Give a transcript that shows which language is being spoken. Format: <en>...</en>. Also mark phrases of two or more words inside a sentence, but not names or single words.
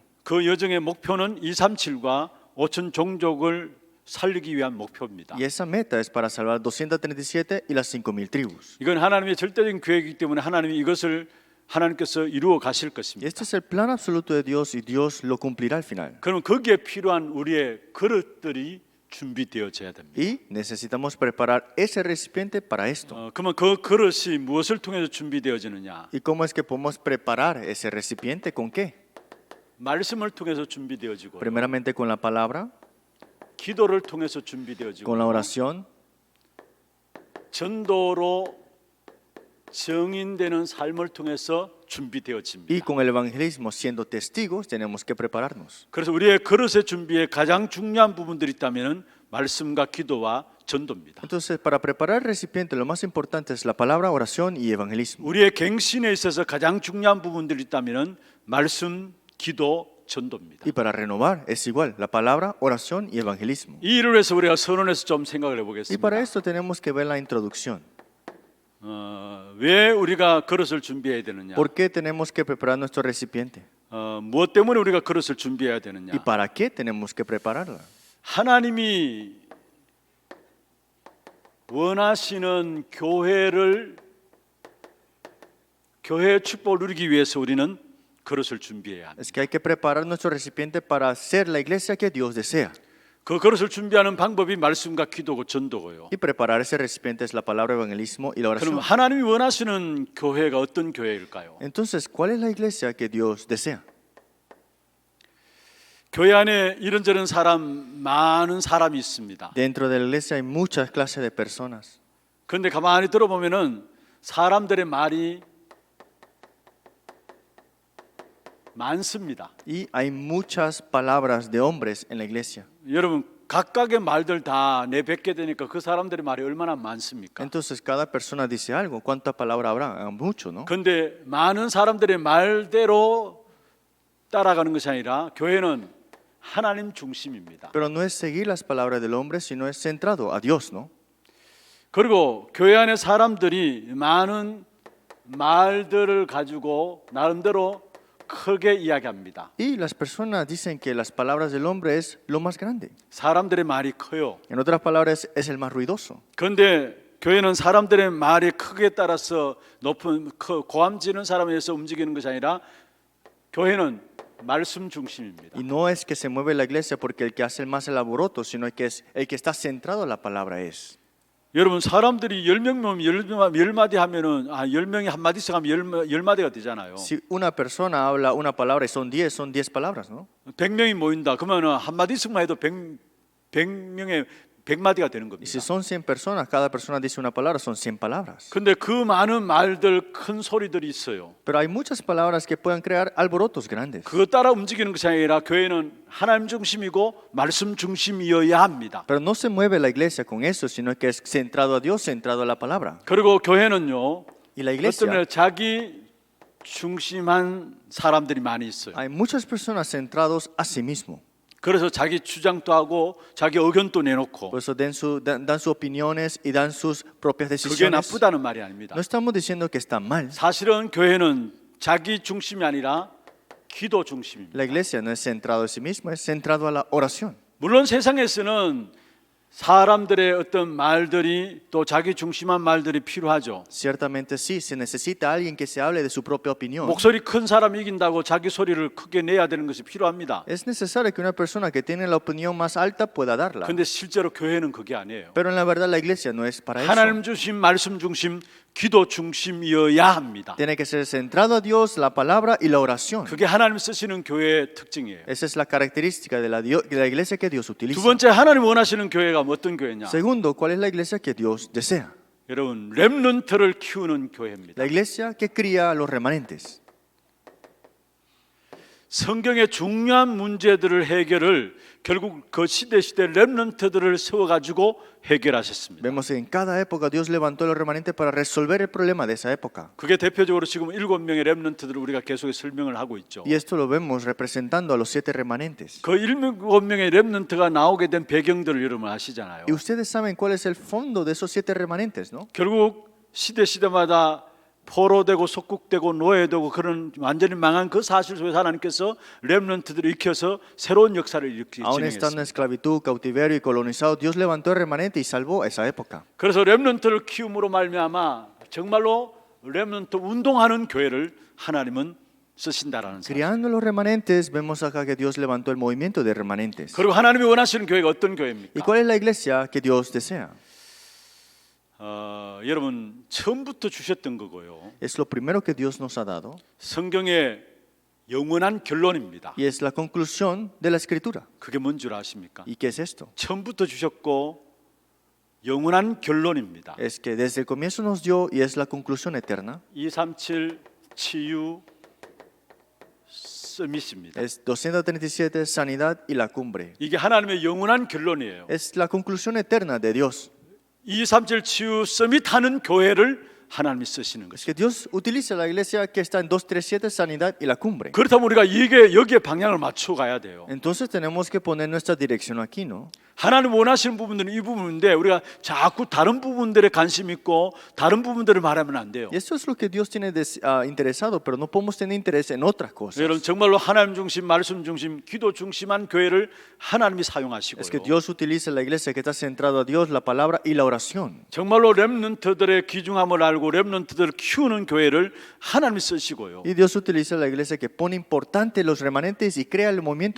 <ko>그 여정의 목표는 237과 5천 종족을 살리기 위한 목표입니다.</ko> <es>Y esa meta es para salvar 237 y las 5,000 tribus.</es> <ko>이건 하나님의 절대적인 계획이기 때문에 하나님이 이것을 하나님께서 이루어 가실</ko> <es>Y</es> <ko>것입니다.</ko> <es>este es el plan absoluto de Dios y Dios lo cumplirá al final.</es> <ko>그러면 거기에 필요한 우리의 그릇들이 준비되어져야 됩니다.</ko> <es>Y necesitamos preparar ese recipiente para esto.</es> <ko>그러면 그 그릇이 무엇을 통해서 준비되어지느냐?</ko> <es>¿Y cómo es que podemos preparar ese recipiente? ¿Con qué?</es> <ko>말씀을 통해서 준비되어지고,</ko> <es>Primeramente con la palabra,</es> <ko>기도를 통해서 준비되어지고,</ko> <es>con la oración</es> <ko>전도로 증인되는 삶을 통해서</ko> <es>y</es> <ko>준비되어집니다.</ko> <es>con el evangelismo. Siendo testigos tenemos que prepararnos.</es> <ko>그래서 우리의 그릇의 준비에 가장 중요한 부분들이 있다면 말씀과 기도와 전도입니다.</ko> <es>Entonces, para preparar el recipiente, lo más importante es la palabra, oración y evangelismo.</es> <ko>우리의 갱신에 있어서 가장 중요한 부분들이 있다면 말씀, 기도, 전도입니다.</ko> <es>Y para renovar es igual, la palabra, oración y evangelismo.</es> <ko>이 일을 위해서 우리가 선언해서 좀 생각을</ko> <es>Y para</es> <ko>해보겠습니다.</ko> <es>esto tenemos que ver la introducción.</es> <ko>왜 우리가 그릇을 준비해야 되느냐?</ko> <es>¿Por qué tenemos que preparar nuestro recipiente?</es> <ko>무엇 때문에 우리가 그릇을 준비해야 되느냐?</ko> <es>¿Y para qué tenemos que prepararla?</es> <ko>하나님이 원하시는 교회의 축복을 누리기 위해서 우리는 그릇을 준비해야 합니다.</ko> <es>Es que hay que preparar nuestro recipiente para ser la iglesia que Dios desea.</es> <ko>그 그릇을 준비하는 방법이 말씀과 기도고 전도고요.</ko> <es>Y preparar ese recipiente es la palabra, evangelismo y la</es> <ko>그럼</ko> <es>oración.</es> <ko>하나님이 원하시는 교회가 어떤 교회일까요?</ko> <es>Entonces, ¿cuál es la iglesia que Dios desea?</es> <ko>교회 안에 이런저런 많은 사람이 있습니다.</ko> <es>Dentro de la iglesia hay muchas clases de personas.</es> <ko>그런데 가만히 들어보면은 사람들의 말이 많습니다.</ko> <es>Y hay muchas palabras de hombres en la iglesia.</es> <ko>여러분 각각의 말들 다 내뱉게 되니까 그 사람들의 말이 얼마나 많습니까?</ko> <es>Entonces, cada persona dice algo. ¿Cuántas palabras habrá? Mucho, ¿no?</es> <ko>그런데 많은 사람들의 말대로 따라가는 것이 아니라 교회는 하나님 중심입니다.</ko> <es>Pero no es seguir las palabras del hombre, sino es centrado a Dios, ¿no?</es> <ko>그리고 교회 안에 사람들이 많은 말들을 가지고 나름대로 크게 이야기합니다.</ko> <es>Y las personas dicen que las palabras del hombre es lo más grande.</es> <ko>사람들의 말이 커요.</ko> <es>En otras palabras, es el más ruidoso.</es> <ko>그런데 교회는 사람들의 말이 크게 따라서 높은 고함지는 사람에 의해서 움직이는 것이 아니라 교회는 말씀 중심입니다.</ko> <es>Y no es que se mueve la iglesia porque el que hace más el alboroto, sino que es el que está centrado en la palabra es.</es> <ko>여러분 사람들이 10명이면 10마디 하면은 10명이 한 마디씩 하면 10마디가 되잖아요.</ko> <es>Si una persona habla una palabra y son 10 palabras, ¿no?</es> <ko>100명이 모인다. 그러면은 한 마디씩만 해도 100명의 100마디가 되는</ko> <es>Y si</es> <ko>겁니다.</ko> <es>son 100 personas, cada persona dice una palabra, son 100 palabras.</es> <ko>근데 그 많은 말들 큰 소리들이 있어요.</ko> <es>Pero hay muchas palabras que pueden crear alborotos grandes.</es> <ko>그거 따라 움직이는 것이 아니라 교회는 하나님 중심이고 말씀 중심이어야 합니다.</ko> <es>Pero no se mueve la iglesia con eso, sino que es centrado a Dios, centrado a la palabra.</es> <ko>그리고 교회는요.</ko> <es>Y la</es> <ko>어떤</ko> <es>iglesia,</es> <ko>면에 자기 중심한 사람들이 많이 있어요.</ko> <es>hay muchas personas centrados a sí mismo.</es> <ko>그래서 자기 주장도 하고 자기 의견도 내놓고</ko> <es>Por eso dan sus opiniones y dan sus propias</es> <ko>그게</ko> <es>decisiones.</es> <ko>나쁘다는 말이 아닙니다.</ko> <es>No estamos diciendo que está mal.</es> <ko>사실은 교회는 자기 중심이 아니라 기도 중심입니다.</ko> <es>La iglesia no es centrado a sí mismo, es centrado a la oración.</es> <ko>물론 세상에서는 사람들의 어떤 말들이 또 자기 중심한 말들이 필요하죠.</ko> <es>Ciertamente sí, se necesita alguien que se hable de su propia opinión.</es> <ko>목소리 큰 사람이 이긴다고 자기 소리를 크게 내야 되는 것이 필요합니다.</ko> <es>Es necesario que una persona que tiene la opinión más alta pueda darla.</es> <ko>근데 실제로 교회는 그게 아니에요.</ko> <es>Pero en la verdad la iglesia no es para eso.</es> <ko>하나님 중심, 말씀 중심, 기도 중심이어야 합니다.</ko> <es>Tiene que ser centrado a Dios, la palabra y la oración.</es> <ko>그게 하나님 쓰시는 교회의 특징이에요.</ko> <es>Esa es la característica de la iglesia que Dios</es> <ko>두</ko> <es>utiliza.</es> <ko>번째 하나님 원하시는 교회가 어떤 교회냐?</ko> <es>Segundo, ¿cuál es la iglesia que Dios desea?</es> <ko>여러분 렘넌트를 키우는 교회입니다.</ko> <es>La iglesia que cría a los remanentes.</es> <ko>성경의 중요한 문제들을 해결을 결국 그 시대 렘넌트들을 세워가지고 해결하셨습니다.</ko> <es>Vemos que en cada época Dios levantó a los remanentes para resolver el problema de esa época.</es> <ko>그게 대표적으로 지금 7명의 렘넌트들을 우리가 계속 설명을 하고 있죠.</ko> <es>Y esto lo vemos representando a los 7 remanentes.</es> <ko>그 7명의 렘넌트가 나오게 된 배경들을 여러분 아시잖아요.</ko> <es>Y ustedes saben cuál es el fondo de esos 7 remanentes, ¿no?</es> <ko>결국 시대마다 포로되고 속국되고 노예되고 그런 완전히 망한 그 사실 속에서 하나님께서 렘넌트들을 익혀서 새로운 역사를 이렇게</ko> <es>Aún estando en</es> <ko>진행했습니다.</ko> <es>esclavitud, cautiverio y colonizado, Dios levantó el remanente y salvó esa época.</es> <ko>그래서 렘넌트를 키움으로 말미암아 정말로 렘넌트 운동하는 교회를 하나님은 쓰신다라는 사실.</ko> <es>Criando los remanentes, vemos acá que Dios levantó el movimiento de remanentes.</es> <ko>그리고 하나님이 원하시는 교회가 어떤</ko> <es>¿Y</es> <ko>교회입니까?</ko> <es>cuál es la iglesia que Dios desea?</es> <ko>여러분 처음부터 주셨던 거고요.</ko> <es>Es lo primero que Dios nos ha dado</es> <ko>성경의 영원한 결론입니다.</ko> <es>y es la conclusión de la escritura.</es> <ko>그게 뭔 줄 아십니까?</ko> <es>¿Y qué es esto?</es> <ko>처음부터 주셨고 영원한 결론입니다.</ko> <es>Es que desde el comienzo nos dio y es la conclusión eterna.</es> <ko>237 치유 서밋입니다.</ko> <es>Es 237, sanidad y la cumbre.</es> <ko>이게 하나님의 영원한 결론이에요.</ko> <es>Es la conclusión eterna de Dios.</es> <ko>237 치유 서밋 하는 교회를 하나님이 쓰시는</ko> <es>Es</es> <ko>것이죠.</ko> <es>que Dios utiliza la iglesia que está en 237, sanidad y la cumbre.</es> <ko>그렇다면 우리가 여기에 방향을 맞춰 가야 돼요.</ko> <es>Entonces tenemos que poner nuestra dirección aquí, ¿no?</es> <ko>하나님 원하시는 부분들은 이 부분인데 우리가 자꾸 다른 부분들에 관심 있고 다른 부분들을 말하면 안 돼요.</ko> <es>Y eso es lo que Dios tiene interesado, pero no podemos tener interés en otras cosas.</es> <ko>여러분 정말로 하나님 중심, 말씀 중심, 기도 중심한 교회를 하나님이 사용하시고요.</ko> <es>Es que Dios utiliza la iglesia que está centrado a Dios, la palabra y la oración.</es> <ko>정말로 렘넌트들의 귀중함을 알고 렘넌트들을 키우는 교회를 하나님이 쓰시고요.</ko> <es>Y Dios utiliza la iglesia que pone importante los remanentes y crea el movimiento</es>